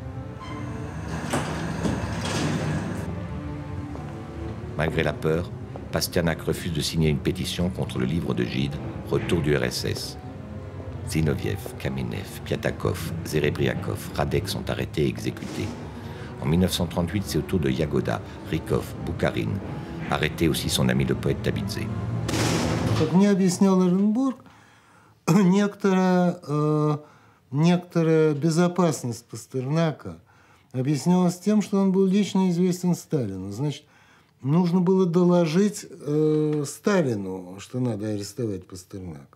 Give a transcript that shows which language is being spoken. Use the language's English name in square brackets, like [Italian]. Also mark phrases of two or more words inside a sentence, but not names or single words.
[French] Malgré la peur, Pasternak refuse de signer une pétition contre le livre de Gide, Retour du RSS. Zinoviev, Kamenev, Piatakov, Zerebriakov, Radek sont arrêtés et exécutés. En 1938, c'est au tour de Yagoda, Rykov, Boukharine. Arrêté aussi son ami le poète Tabidze. [Russian] Как мне объяснял Эренбург, некоторая безопасность Пастернака объяснялась тем, что он был лично известен Сталину. Значит, нужно было доложить Сталину, что надо арестовать Пастернака.